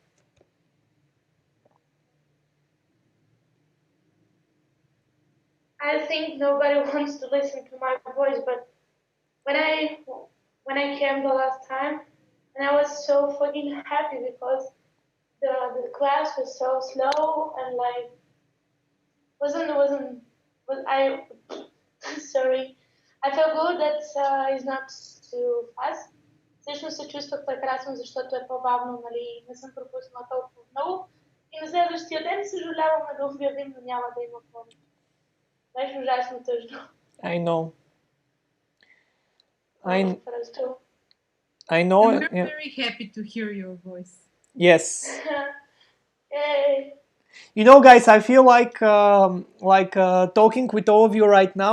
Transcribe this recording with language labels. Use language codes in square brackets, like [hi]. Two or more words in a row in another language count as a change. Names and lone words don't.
[en] I think nobody wants to listen to my voice, but when I came the last time, and I was so fucking happy because the class was so slow and like wasn't was I sorry. I felt good that it's not too fast. [bg] Всъщност се чувствах прекрасно, защото е по-бавно, нали, не съм пропуснала толкова много. И на следващия ден съжаляваме да обявим, но няма да има помощ. Беше ужасно тъжно. [en] I know. I know. And we're very happy to hear your voice. Yes. Yay. You know, guys, I feel like talking with all of you right now.